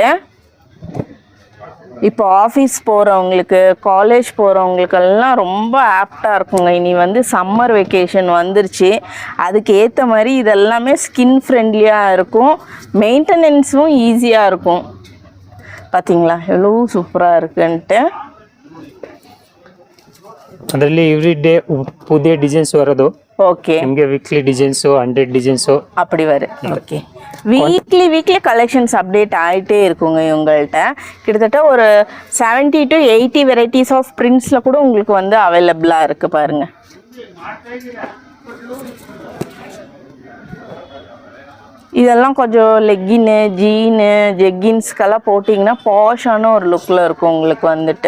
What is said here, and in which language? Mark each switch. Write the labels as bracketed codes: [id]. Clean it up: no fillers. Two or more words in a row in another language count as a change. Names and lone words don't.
[ta] இப்போ ஆஃபீஸ் போகிறவங்களுக்கு, காலேஜ் போகிறவங்களுக்கெல்லாம் ரொம்ப ஆப்டாக இருக்குங்க. இனி வந்து [en] summer vacation [ta] வந்துருச்சு. அதுக்கு ஏற்ற மாதிரி இதெல்லாமே [en] skin friendly [ta] இருக்கும், மெயின்டெனன்ஸும் ஈஸியாக இருக்கும். பார்த்தீங்களா எவ்வளோ சூப்பராக இருக்குன்ட்டு. [kn] ಅದರಲ್ಲಿ [en] every day [kn] ಪುದಿಯ ಡಿಸೈನ್ಸ್ ಬರೋದು. [ta] ஓகே. [kn] ನಿಮಗೆ [en] weekly designs [kn] 100 ಡಿಸೈನ್ಸು [ta] அப்படி வரும். ஓகே. [en] weekly collections update [ta] ஆகிட்டே இருக்குங்க இவங்கள்ட்ட. கிட்டத்தட்ட ஒரு 70 to 80 [en] varieties of prints [ta] கூட உங்களுக்கு வந்து அவைலபிளாக இருக்குது பாருங்கள். இதெல்லாம் கொஞ்சம் லெக்கின்னு, ஜீனு, ஜெக்கின்ஸ்க்கெல்லாம் போட்டிங்கன்னா பாஷான ஒரு லுக்கில் இருக்கும் உங்களுக்கு வந்துட்டு.